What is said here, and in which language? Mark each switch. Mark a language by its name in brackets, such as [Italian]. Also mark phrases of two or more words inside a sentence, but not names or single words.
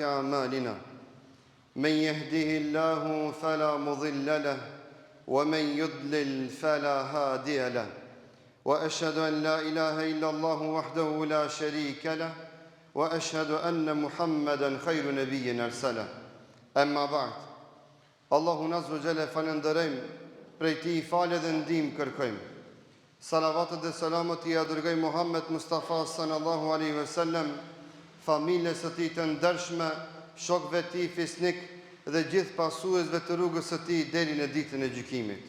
[Arabic] أعمالنا من يهده الله فلا مضل له ومن يضلل فلا هادي له وأشهد أن لا إله إلا الله وحده لا شريك له وأشهد أن محمدا خير نبي أرسله أما بعد الله عز وجل [Albanian] falënderojmë, prej tij falë dhe ndihmë kërkojmë. Salavatet dhe selamet i dërgoj Muhammed Mustafa [Arabic] صلى الله عليه وسلم, [Albanian] familjes së tij të ndershme, shokëve të tij fisnik dhe gjithë pasuesve të rrugës së tij deri në ditën e gjykimit.